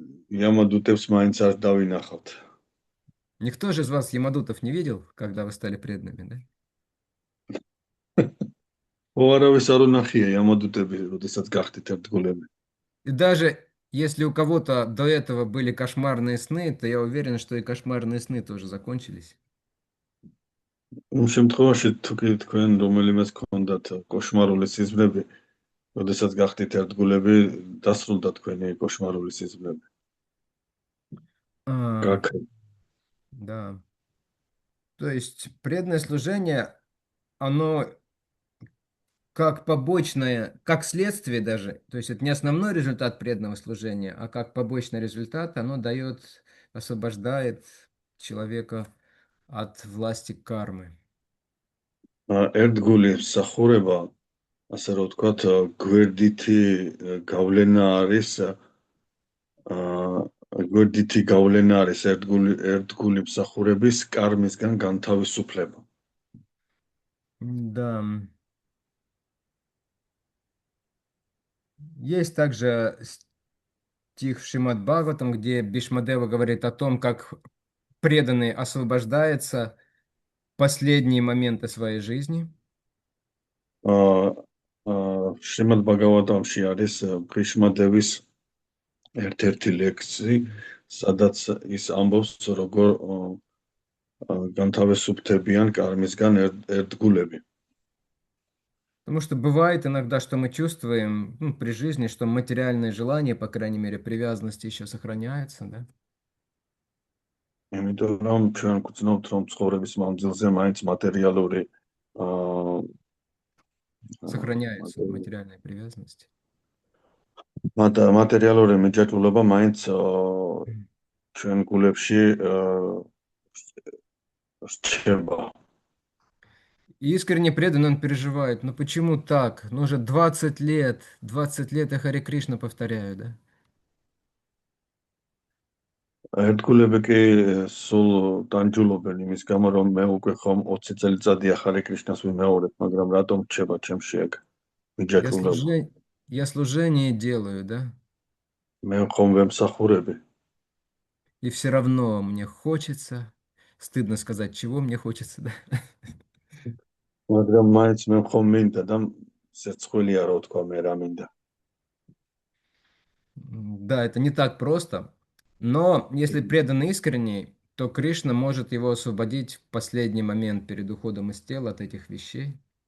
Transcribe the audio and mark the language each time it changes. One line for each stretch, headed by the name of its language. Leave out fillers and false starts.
Georgian: ямადუტებს მაინც არ დავინახავთ.
Russian: Никто же из вас ямадутов не видел, когда вы стали преданными, да?
Georgian: არავის არ უნახია ямადუტები, როდესაც გახდით ერთგულები.
Russian: И даже если у кого-то до этого были кошмарные сны, то я уверен, что и кошмарные сны тоже закончились.
Georgian: იმ შემთხვევაში თუ კი თქვენ რომელიმეს გქონდათ კოშმარული სიზმრები, როდესაც გახდით ერთგულები, დასრულდა თქვენი კოშმარული სიზმრები.
Russian: Как? Да. То есть преданное служение, оно как побочное, как следствие даже, то есть это не основной результат преданного служения, а как побочный результат, оно дает, освобождает человека от власти кармы.
Georgian: ერთგული მსახურება, ასე რომ ვთქვათ, გვერდითი გავლენა არის გვერდითი გავლენა არის ერთგული მსახურების კარმისგან განთავისუფლება.
Russian: Да. Есть также стих в Шримад Бхагаватам, где Бишмадева говорит о том, как преданный освобождается в последние моменты своей жизни.
Georgian: შრიმად ბაგავატამში არის ბრიშმადევის ერთ-ერთი ლექსი, სადაც ის ამბობს, როგორ განთავისუფლებიან კარმისგან ერთგულები.
Russian: Потому что бывает иногда, что мы чувствуем при жизни, что материальные желания, по крайней мере, привязанности еще сохраняются, да?
Georgian: იმიტომ რომ ჩვენ გვწნობთ, რომ ცხოვრების მანძილზე მაინც მატერიალური აა
Russian: Сохраняется материальная привязанность.
Georgian: მატერიალური მიჯაჭვულობა მაინც
Russian: Мгм.
Georgian: ჩვენ გულებში რჩება.
Russian: Искренне предан он переживает. Ну почему так? Ну уже 20 лет я Харе Кришна повторяю, да?
Georgian: ერთგულები კი სულ დამჯულობენ იმის გამო, რომ მე უკვე ხომ 20 წელიწადია ხარე კრიშნას ვიმეორებ, მაგრამ რატომ რჩება ჩემში ეგ
Russian: Я
Georgian: მიჯაჭვულობა?
Russian: служение, я служение делаю, да?
Georgian: მე ხომ ვემსახურები,
Russian: И все равно мне хочется. Стыдно сказать, чего мне хочется, да?
Georgian: მაგრამ მაინც მე ხომ მინდა და სერცხვილია რა თქვა მე რა მინდა.
Russian: Да, это не так просто. Но если предан искренний, то Кришна может его освободить в последний момент перед уходом из тела от этих вещей.